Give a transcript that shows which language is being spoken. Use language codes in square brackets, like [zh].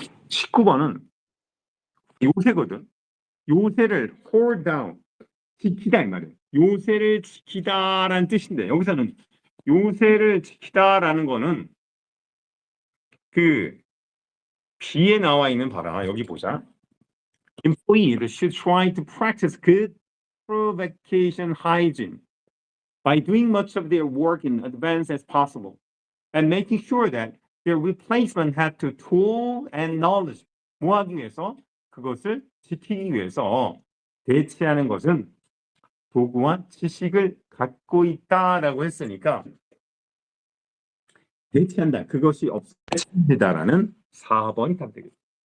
[ko] 19번은 요새거든. 요새를 hold down, 지키다 이 말이에요. 요새를 지키다라는 뜻인데 여기서는 요새를 지키다라는 거는 그 B에 나와 있는 봐라. 여기 보자. [en] Employees should try to practice good pro-vacation hygiene by doing much of their work in advance as possible and making sure that their replacement had the tool and knowledge. [ko] 뭐 하기 위해서? 그것을 지키기 위해서 대체하는 것은 도구와 지식을 갖고 있다라고 했으니까 대체한다. 그것이 없애다라는 4번이 답되겠습니다.